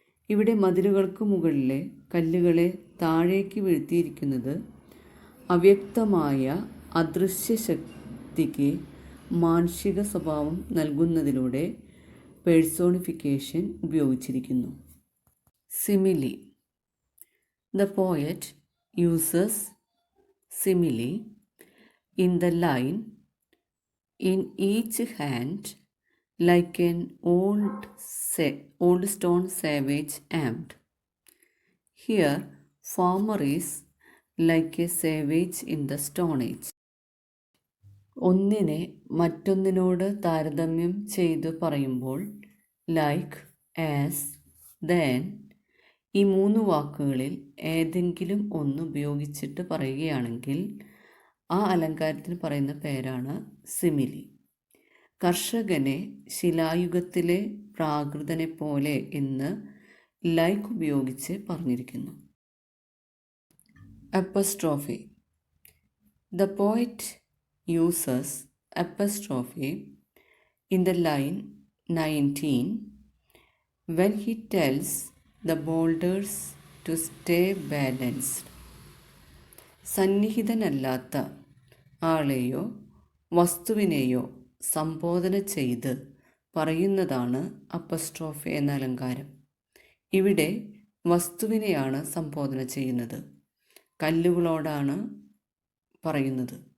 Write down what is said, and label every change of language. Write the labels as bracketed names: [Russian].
[Malayalam] ഇവിടെ മതിലുകൾക്ക് മുകളിലെ കല്ലുകളെ താഴേക്ക് വീഴ്ത്തിയിരിക്കുന്നത് അവ്യക്തമായ അദൃശ്യ ശക്തിക്ക് മാനുഷിക സ്വഭാവം നൽകുന്നതിലൂടെ personification ഉപയോഗിച്ചിരിക്കുന്നു. [English] Simile. The poet uses simile in the line, in each hand like an old stone savage armed. Here, farmer is like a savage in the Stone Age. [Malayalam] ഒന്നിനെ മറ്റൊന്നിനോട് താരതമ്യം ചെയ്തു പറയുമ്പോൾ ലൈക്ക്, ആസ്, ദെൻ ഈ മൂന്ന് വാക്കുകളിൽ ഏതെങ്കിലും ഒന്ന് ഉപയോഗിച്ചിട്ട് പറയുകയാണെങ്കിൽ ആ അലങ്കാരത്തിന് പറയുന്ന പേരാണ് സിമിലി. കർഷകനെ ശിലായുഗത്തിലെ പ്രാകൃതനെ പോലെ എന്ന് ലൈക്ക് ഉപയോഗിച്ച് പറഞ്ഞിരിക്കുന്നു. [English] Apostrophe. The poet uses apostrophe in the line 19 when he tells the boulders to stay balanced. [Malayalam] സന്നിഹിതനല്ലാത്ത ആളെയോ വസ്തുവിനെയോ സംബോധന ചെയ്ത് പറയുന്നതാണ് അപ്പസ്ട്രോഫെ എന്ന അലങ്കാരം. ഇവിടെ വസ്തുവിനെയാണ് സംബോധന ചെയ്യുന്നത്, കല്ലുകളോടാണ് പറയുന്നത്.